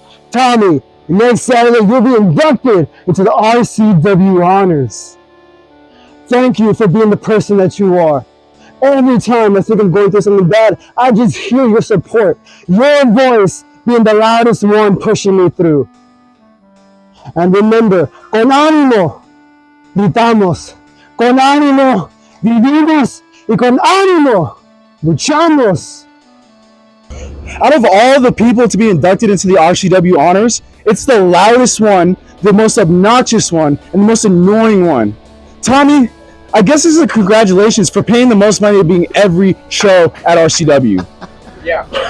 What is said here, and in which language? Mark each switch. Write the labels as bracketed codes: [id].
[en] Tommy, next Saturday you'll be inducted into the RCW honors. Thank you for being the person that you are. Every time I think I'm going through something bad, I just hear your support, your voice being the loudest one pushing me through. And remember, [es] con ánimo, gritamos, con ánimo, vivimos, y con ánimo, luchamos. [en] Out of all the people to be inducted into the RCW honors, it's the loudest one, the most obnoxious one, and the most annoying one. Tommy, I guess this is a congratulations for paying the most money to being every show at RCW. Yeah.